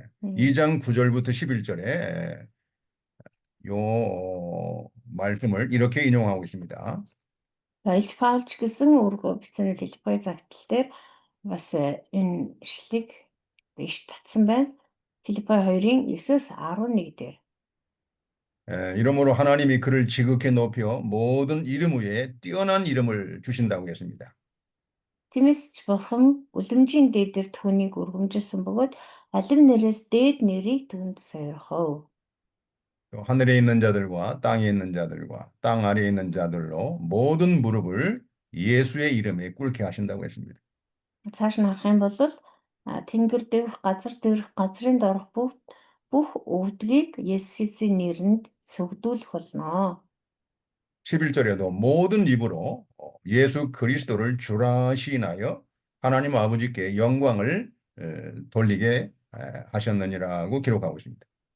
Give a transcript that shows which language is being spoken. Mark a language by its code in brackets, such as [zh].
[ko] 2장 9절부터 11절에 요 말씀을 이렇게 인용하고 있습니다. [mn] Илж Паулч гэсэн өргөө бичсэн Филиппой загтал дээр бас энэ ишлэгийг иш татсан байна. Филиппой 2-ын 9-с 11 дээр. [ko] 이러므로 하나님이 그를 지극히 높여 모든 이름 위에 뛰어난 이름을 주신다고 했습니다. [mn] Тиймээс ч Бурхан үлэмжийн дээдээр түүнийг өргөмжилсөн бөгөөд алим нэрээс дээд нэрийг түүнд сойрхов. [ko] 또 하늘에 있는 자들과 땅에 있는 자들과 땅 아래에 있는 자들로 모든 무릎을 예수의 이름에 꿇게 하신다고 했습니다. [mn] Цааш нь харах юм бол тэнгэр дэх газар дээрх газрын доорх бүх өвдгийг Есүсийн нэрэнд сүгдүүлэх болно. [ko] 11절에도 모든 입으로 예수 그리스도를 주라 시인하여 하나님 아버지께 영광을 돌리게 하셨느니라고 기록하고 있습니다.